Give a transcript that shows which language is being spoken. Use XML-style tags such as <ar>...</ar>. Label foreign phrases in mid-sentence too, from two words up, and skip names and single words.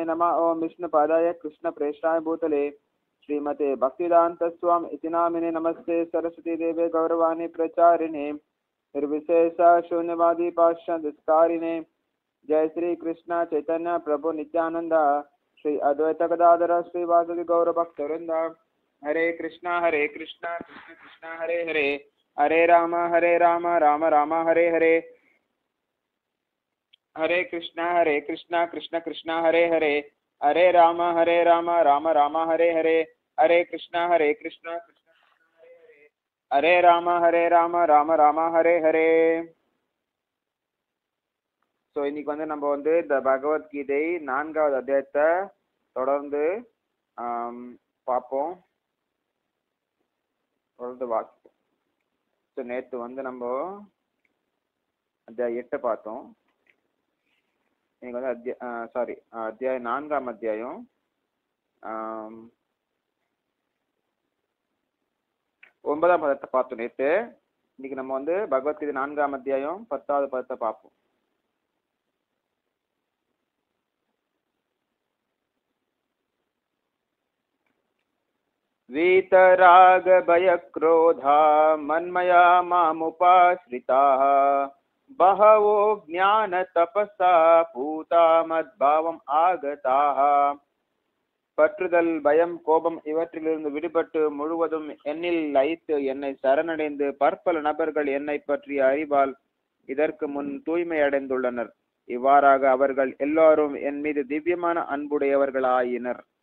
<sa>नमः ओम विष्णुपादाय कृष्णप्रेष्ठाय भूतले श्रीमते भक्तिदान्त स्वामी इति नामिने। नमस्ते सरस्वती देवे गौरवाणी प्रचारिणे निर्विशेष शून्यवादी पाश्चात्कारिणे। जय श्री कृष्ण चैतन्य प्रभु नित्यानंद श्री अद्वैत गदाधर श्री वासुदेव गौर भक्तवृंद। हरे कृष्णा कृष्ण कृष्ण हरे हरे, हरे राम राम राम हरे हरे, हरे कृष्णा कृष्ण कृष्ण हरे हरे, हरे राम राम हरे हरे, हरे कृष्णा कृष्ण कृष्ण हरे हरे, हरे राम राम हरे हरे।</sa> <ta>ஸோ இன்னைக்கு நம்ம இந்த பகவத்கீதை 4வது அத்தியாயத்தை தொடர்ந்து பார்ப்போம், தொடர்ந்து வாசிப்போம். ஸோ நேற்று நம்ம அத்தியாயம் 8 பார்த்தோம். இன்னைக்கு அத்தியாயம் 4ஆம் அத்தியாயம் 9ஆம் பதத்தை பார்த்தோம் நேற்று. இன்னைக்கு நம்ம பகவத்கீதை 4ஆம் அத்தியாயம் 10வது பதத்தை பார்ப்போம்.</ta> <sa>वीतराग भय क्रोधा मन्मया मामुपाश्रिताः बहवो ज्ञान तपसा पूता मद्भावम् आगताः.</sa> <ta>பற்றுதல், பயம், கோபம் இவற்றிலிருந்து விடுபட்டு முழுவதும் என்னில் லயித்து என்னை சரணடைந்து பற்பல நபர்கள் என்னை பற்றிய அறிவால் இதற்கு முன் தூய்மை அடைந்துள்ளனர். இவ்வாறாக அவர்கள் எல்லாரும் என் மீது திவ்யமான அன்புடையவர்களாயினர்.</ta>